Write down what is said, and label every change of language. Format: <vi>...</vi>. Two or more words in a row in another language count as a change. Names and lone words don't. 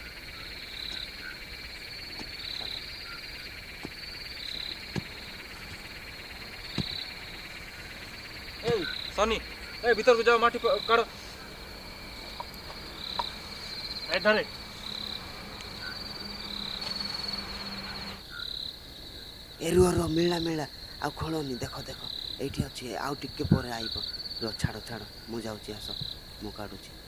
<hi>ए सनी ए भीतर को जाओ माटी काढ़ो</hi> <or>ଧରେ। ଏ ରୁହ ରୁହ, ମିଳା ମିଳା, ଆଉ ଖୋଳନି। ଦେଖ ଦେଖ, ଏଇଠି ଅଛି, ଆଉ ଟିକେ ପରେ ଆଇବ। ରୁହ, ଛାଡ଼ ଛାଡ଼, ମୁଁ ଯାଉଛି, ଆସ, ମୁଁ କାଢ଼ୁଛି।</or>